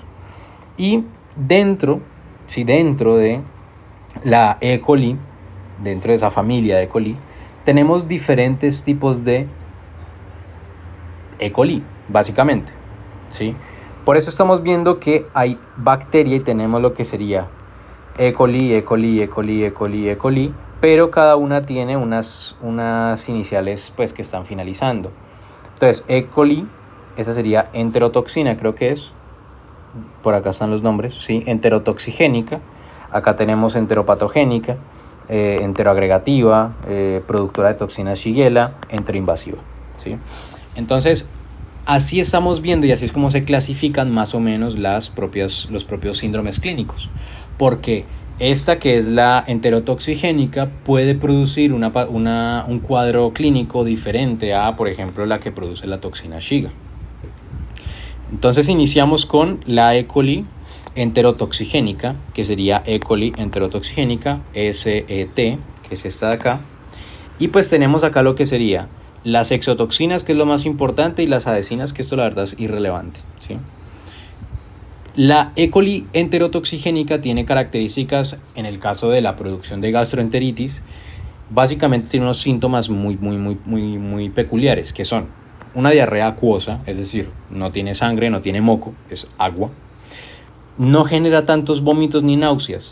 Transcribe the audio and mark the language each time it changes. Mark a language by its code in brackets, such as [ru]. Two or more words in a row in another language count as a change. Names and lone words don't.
[es] Y dentro, sí, dentro de la E. coli, dentro de esa familia de E. coli, tenemos diferentes tipos de E. coli, básicamente, ¿sí? Por eso estamos viendo que hay bacteria y tenemos lo que sería E. coli, E. coli, E. coli, E. coli, E. coli, pero cada una tiene unas iniciales pues que están finalizando. Entonces, E. coli, esa sería enterotoxina, creo que es. Por acá están los nombres, ¿sí? Enterotoxigénica. Acá tenemos enteropatogénica, enteroagregativa, productora de toxinas Shigella, enteroinvasiva, ¿sí? Entonces, así estamos viendo y así es como se clasifican más o menos los propios síndromes clínicos. Porque esta que es la enterotoxigénica puede producir un cuadro clínico diferente a, por ejemplo, la que produce la toxina Shiga. Entonces iniciamos con la E. coli enterotoxigénica, que sería E. coli enterotoxigénica, SET, que es esta de acá. Y pues tenemos acá lo que sería las exotoxinas, que es lo más importante, y las adhesinas, que esto la verdad es irrelevante, ¿sí? La E. coli enterotoxigénica tiene características, en el caso de la producción de gastroenteritis, básicamente tiene unos síntomas muy peculiares, que son una diarrea acuosa, es decir, no tiene sangre, no tiene moco, es agua. No genera tantos vómitos ni náuseas.